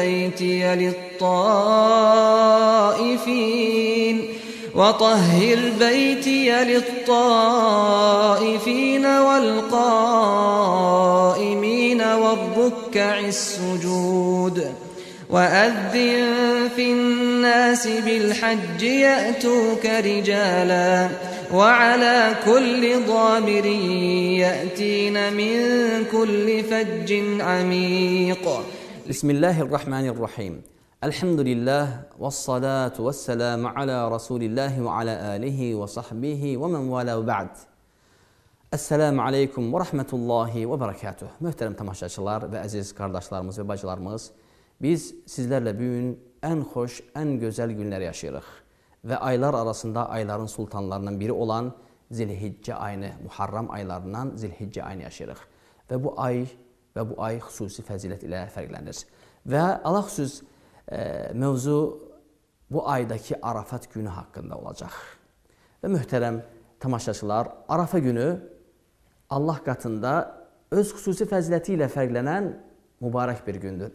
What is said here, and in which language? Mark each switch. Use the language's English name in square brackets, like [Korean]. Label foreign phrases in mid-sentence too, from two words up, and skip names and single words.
[Arabic] بيتي للطائفين والقائمين والركع السجود وأذن في الناس بالحج يأتوك رجالا وعلى كل ضامر يأتين من كل فج عميق. بسم الله الرحمن الرحيم. الحمد لله والصلاة والسلام على رسول الله وعلى آله وصحبه ومن والاه وبعد. السلام عليكم ورحمة الله وبركاته. [Azerbaijani] Möhtərəm tamaşaçılar və əziz qardaşlarımız və bacılarımız, biz sizlərlə bugün ən xoş, ən gözəl günlər yaşayırıq və aylar arasında ayların sultanlarından biri olan Zilhiccə ayını, Muharram aylarından Zilhiccə ayını yaşayırıq və bu ay xüsusi fəzilət ilə fərqlənir və alaxüsus mövzu bu aydakı Arafat günü haqqında olacaq və möhtərəm tamaşaçılar, Arafa günü Allah qatında öz xüsusi fəziləti ilə fərqlənən mübarək bir gündür.